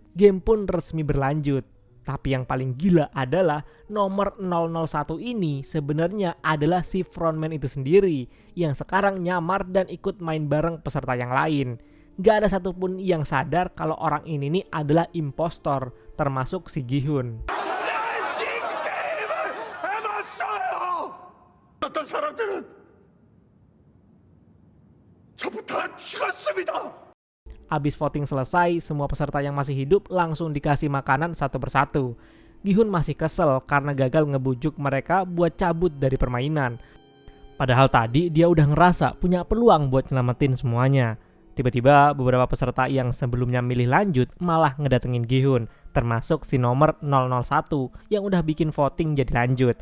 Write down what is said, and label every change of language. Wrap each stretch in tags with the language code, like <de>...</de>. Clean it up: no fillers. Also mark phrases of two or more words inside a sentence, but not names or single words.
<id>Game pun resmi berlanjut. Tapi yang paling gila adalah nomor 001 ini sebenarnya adalah si frontman itu sendiri yang sekarang nyamar dan ikut main bareng peserta yang lain. Gak ada satupun yang sadar kalau orang ini nih adalah impostor, termasuk si Gi-hun.</id> <ko>어떤 사람들은 전부 다 죽었습니다.</ko> <id>Abis voting selesai, semua peserta yang masih hidup langsung dikasih makanan satu persatu. Gi-hun masih kesel karena gagal ngebujuk mereka buat cabut dari permainan. Padahal tadi dia udah ngerasa punya peluang buat nyelamatin semuanya. Tiba-tiba beberapa peserta yang sebelumnya milih lanjut malah ngedatengin Gi-hun, termasuk si nomor 001 yang udah bikin voting jadi lanjut.</id>